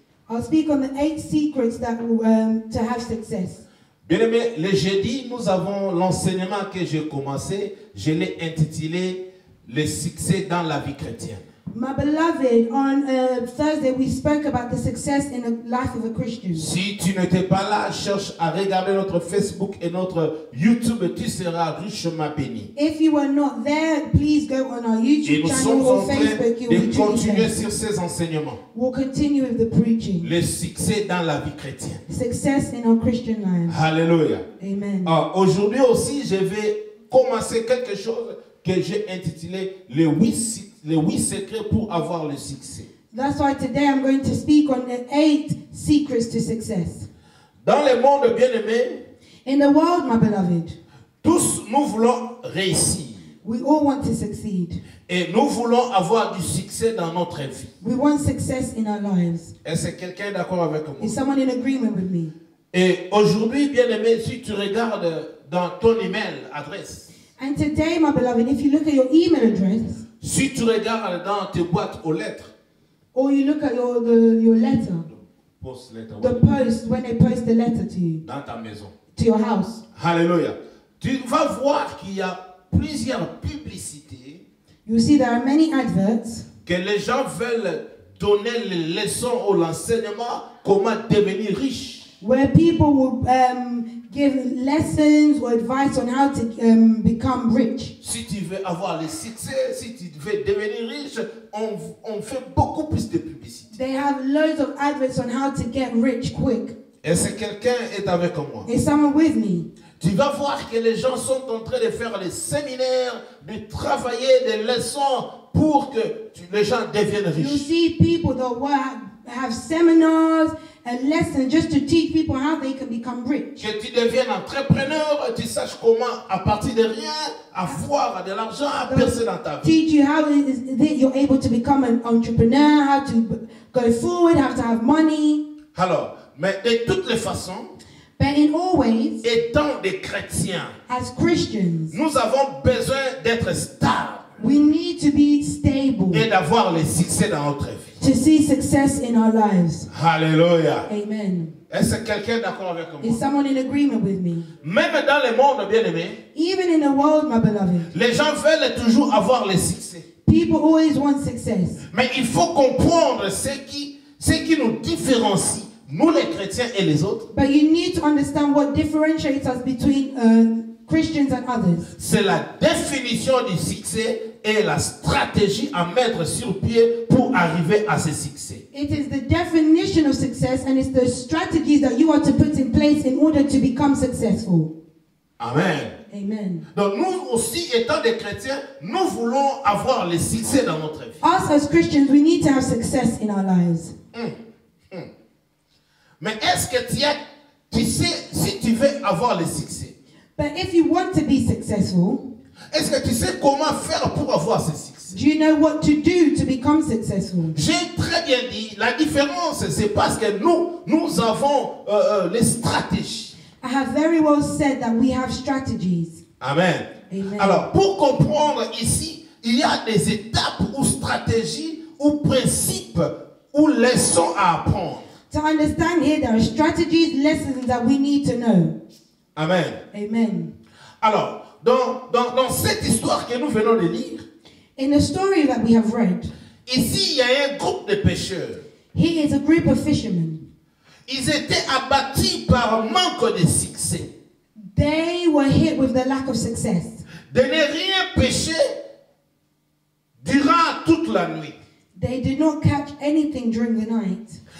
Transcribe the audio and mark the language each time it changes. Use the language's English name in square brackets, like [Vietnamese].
[English] I'll speak on the 8 secrets that to have success. [French] Bien-aimés, le jeudi, nous avons l'enseignement que j'ai commencé, je l'ai intitulé « Le succès dans la vie chrétienne ». [English] My beloved, on Thursday we spoke about the success in the life of a Christian. [French] Si tu n'étais pas là, cherche à regarder notre Facebook et notre YouTube et tu seras richement béni. [English] If you were not there, please go on our [French] Et [English] YouTube [French] nous [English] channel [French] sommes [English] or [French] en train [English] Facebook. You'll be [French] de [English] truly [French] continuer [English] blessed. [French] sur ces enseignements. [English] We'll continue with the preaching. [French] Le succès dans la vie chrétienne. [English] Success in our Christian lives. [French] Alléluia. [English] Amen. [French] Aujourd'hui aussi, je vais commencer quelque chose que j'ai intitulé les 8 secrets pour avoir le succès. [English] That's why today I'm going to speak on the 8 secrets to success. [French] Dans le monde bien-aimé, [English] In the world, my beloved, [French] tous nous voulons réussir. [English] we all want to succeed. [French] Et nous voulons avoir du succès dans notre vie. [English] We want success in our lives. [French] Est-ce que quelqu'un est d'accord avec moi? [English] Is someone in agreement with me? [French] Et aujourd'hui, bien-aimé, si tu regardes dans ton email adresse, [English] And today, my beloved, if you look at your email address, [French] si tu regardes dans tes boîtes aux lettres, [English] or you look at your letter, post letter, the post, when they post the letter to you, [French] dans ta maison. [English] to your house, [French] Alléluia. Tu vas voir qu'il y a plusieurs publicités [English] you'll see there are many adverts [French] que les gens veulent donner les leçons ou l'enseignement comment devenir riche. [English] where people will give lessons or advice on how to become rich. [French] Si tu veux avoir le succès, si tu veux devenir riche, on fait beaucoup plus de publicité. [English] They have loads of adverts on how to get rich quick. [French] Est-ce que quelqu'un est avec moi? [English] Is someone with me? [French] Tu vas voir que les gens sont en train de faire des séminaires, de travailler des leçons pour que les gens deviennent [English] You'll [French] riches. [English] see people that will have seminars and lessons just to teach people how they can become rich. [French] Que tu deviennes entrepreneur, tu saches comment, à partir de rien, avoir de l'argent à percer dans ta vie. [English] Teach you how it is that you're able to become an entrepreneur, how to go forward, how to have money. [French] Alors, mais de toutes les façons, [English] But in all ways, [French] étant des chrétiens, [English] as Christians, [French] nous avons besoin d'être stables [English] we need to be stable [French] et d'avoir le succès dans notre vie. [English] to see success in our lives. [French] Alléluia. [English] Amen. [French] Est-ce que quelqu'un est d'accord avec moi? [English] Is someone in agreement with me? [French] Même dans le monde bien-aimé, [English] Even in the world, my beloved, [French] les gens veulent toujours avoir le succès. [English] people always want success. [French] Mais il faut comprendre ce qui nous différencie, nous les chrétiens et les autres. [English] But you need to understand what differentiates us between Christians and others. [French] C'est la définition du succès et la stratégie à mettre sur pied pour arriver à ce succès. [English] It is the definition of success and it's the strategies that you are to put in place in order to become successful. [French] Amen. [English] Amen. [French] Donc nous aussi, étant des chrétiens, nous voulons avoir le succès dans notre vie. [English] Us as Christians, we need to have success in our lives. [French] Mais est-ce que tu sais, si tu veux avoir le succès, [English] But if you want to be successful, [French] est-ce que tu sais comment faire pour avoir ce succès? [English] do you know what to do to become successful? [French] J'ai très bien dit, la différence, c'est parce que nous avons les stratégies. [English] I have very well said that we have strategies. [French] Amen. [English] Amen. [French] Alors, pour comprendre ici, il y a des étapes ou stratégies ou principes ou leçons à apprendre. [English] To understand here, there are strategies, lessons that we need to know. [French] Amen. [English] Amen. [French] Alors, dans cette histoire que nous venons de lire, [English] In the story that we have read, [French] ici, il y a un groupe de pêcheurs. [English] here is a group of fishermen. [French] Ils étaient abattus par manque de succès. [English] They were hit with the lack of success. [French] De ne rien pêcher durant toute la nuit. [English] They did not catch anything during the night.